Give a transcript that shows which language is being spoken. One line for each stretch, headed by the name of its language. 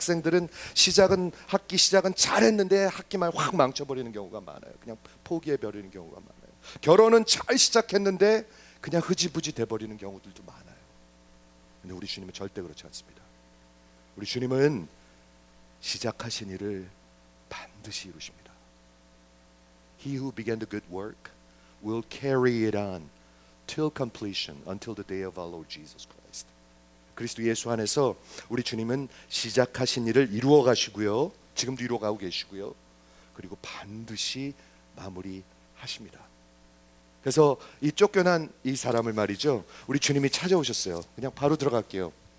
Korean: 학생들은 학기 시작은 잘했는데 학기만 확 망쳐버리는 경우가 많아요. 그냥 포기해버리는 경우가 많아요. 결혼은 잘 시작했는데 그냥 흐지부지 돼버리는 경우들도 많아요. 근데 우리 주님은 절대 그렇지 않습니다. 우리 주님은 시작하신 일을 반드시 이루십니다.
English: He who began the good work will carry it on till completion, until the day of our Lord Jesus Christ.
Korean: 그리스도 예수 안에서 우리 주님은 시작하신 일을 이루어 가시고요, 지금도 이루어 가고 계시고요, 그리고 반드시 마무리하십니다. 그래서 이 쫓겨난 이 사람을 말이죠, 우리 주님이 찾아오셨어요. 그냥 바로 들어갈게요.